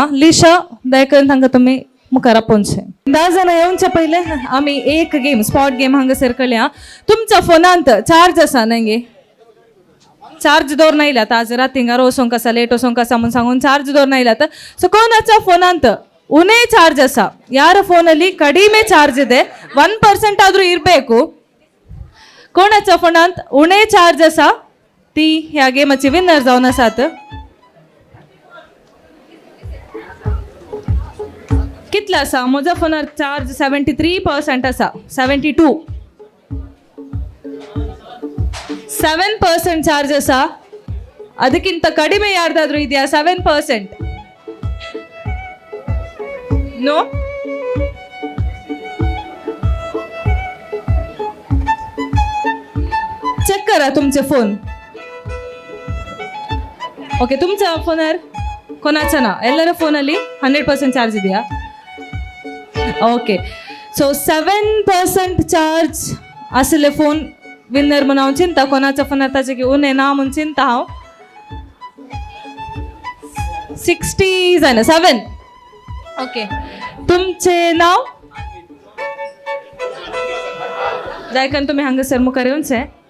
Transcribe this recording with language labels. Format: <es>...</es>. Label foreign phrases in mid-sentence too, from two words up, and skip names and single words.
<kok>लिशा दया करून तांकां तुमी मुखार आपोवचें. 10 जाणां येवच्या पयलें आमी एक गेम</kok> <en>spot game</en> <kok>हांगासर करया. तुमच्या फोनांत चार्ज आसा न्ही? चार्ज दवरून आयल्यात आज रातींगार वचोंक आसा, लेट वचोंक आसा म्हूण सांगून चार्ज दवरून आयल्यात. सो कोणाच्या फोनांत ಉನೇ ಚಾರ್ಜ್ ಅಸ,</kok> <kn>ಯಾರ ಫೋನಲ್ಲಿ ಕಡಿಮೆ ಚಾರ್ಜ್ ಇದೆ 1% ಆದ್ರೂ ಇರಬೇಕು.</kn> <kok>कोणाच्या फोनांत उणे चार्ज असा ती ह्या गेमाची विनर जावन आसात. कितला असा? म्हज्या फोनार चार्ज 73% असा. 72 7% ಚಾರ್ಜ್ ಅಸ.</kok> <kn>ಅದಕ್ಕಿಂತ ಕಡಿಮೆ ಯಾರ್ದಾದ್ರೂ ಇದೆಯಾ? 7%.</kn> <kok>नो, चेक करा तुमचे फोन. ओके, तुमच्या फोनार कोणाचा ना,</kok> <kn>ಎಲ್ಲರ ಫೋನಲ್ಲಿ 100% ಚಾರ್ಜ್ ಇದೆಯಾ?</kn> <kok>ओके, सो 7% ಚಾರ್ಜ್ असले फोन विनर म्हणून हांव चिंता. कोणाच्या फोनार ताचे घेऊन येना म्हणून चिंता हांव. 60 जायना 7. ओके, तुमचे नाव जायकन तुम्ही हांगासर मुखार येवचे.</kok>